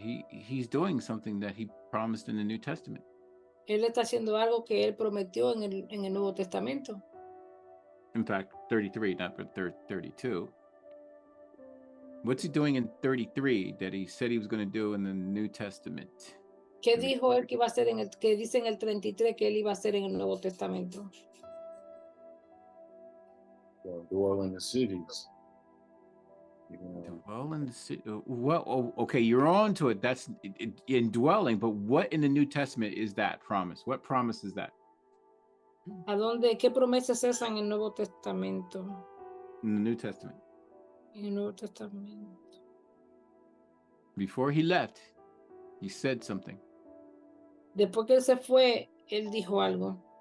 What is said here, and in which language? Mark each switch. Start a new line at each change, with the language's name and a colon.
English: he's doing something that he promised in the New Testament.
Spanish: él está haciendo algo que él prometió en el Nuevo Testamento.
English: In fact, 33, not 32. What's he doing in 33 that he said he was going to do in the New Testament?
Spanish: ¿Qué dijo él que iba a hacer que dice en el 33 que él iba a hacer en el Nuevo Testamento?
English: Dwell in the cities. You know, Dwell in the city. Well, okay, you're on to it. That's in dwelling, but what in the New Testament is that promise? What promise is that?
Spanish: ¿A dónde? ¿Qué promesas es esa en el Nuevo Testamento?
English: In the New Testament.
Spanish: En el Nuevo Testamento.
English: Before he left, he said something.
Spanish: Después que él se fue, él dijo algo.